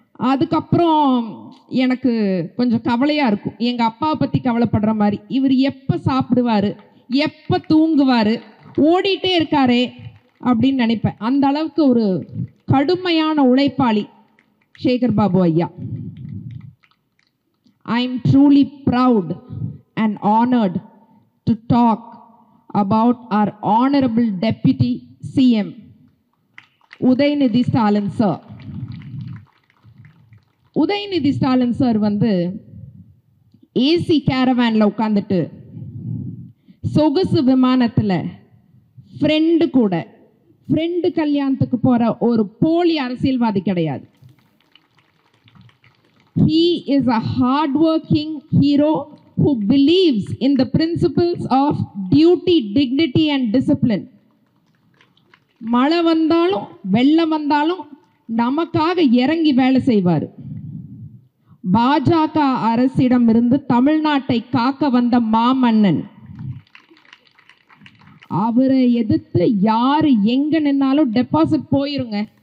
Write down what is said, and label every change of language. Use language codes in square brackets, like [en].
[ta] அதுக்கப்புறம் எனக்கு கொஞ்சம் கவலையாக இருக்கும். எங்கள் அப்பாவை பற்றி கவலைப்படுற மாதிரி, இவர் எப்போ சாப்பிடுவார், எப்போ தூங்குவார், ஓடிட்டே இருக்காரே அப்படின்னு நினைப்பேன். அந்த அளவுக்கு ஒரு கடுமையான உழைப்பாளி சேகர் பாபு ஐயா. [en] I am truly proud and honored to talk about our Honorable Deputy CM, Udayanidhi Stalin sir. [ta] Udhayanidhi Stalin sir AC கேரவேனில் உட்காந்துட்டு சொகுசு விமானத்தில் ஃப்ரெண்டு கல்யாணத்துக்கு போகிற ஒரு போலி அரசியல்வாதி கிடையாது. [en] He is a hardworking hero who believes in the principles of duty, dignity and discipline. [ta] மழை வந்தாலும் வெள்ளம் வந்தாலும் நமக்காக இறங்கி வேலை செய்வார். பாஜக அரசிடம் இருந்து தமிழ்நாட்டை காக்க வந்த மாமன்னன். அவரை எதிர்த்து யாரு எங்க நின்னாலும் டெபாசிட் போயிருங்க.